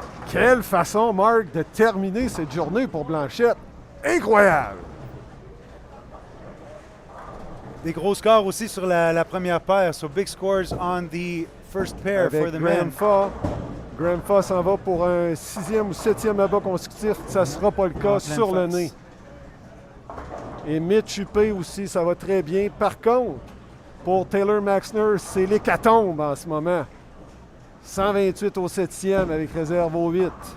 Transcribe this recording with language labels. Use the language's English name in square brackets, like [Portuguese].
[French] Quelle façon, Marc, de terminer cette journée pour Blanchette. Incroyable! Des gros scores aussi sur la première paire. [English] So big scores on the first pair [French] Avec [English] for the men. [French] Grandfa s'en va pour un 6e ou 7e abat consécutif. Ça ne sera pas le cas sur le nez. Et Mitch Huppé aussi, ça va très bien. Par contre, pour Taylor Maxner, c'est l'hécatombe en ce moment. 128 au 7e avec réserve au 8.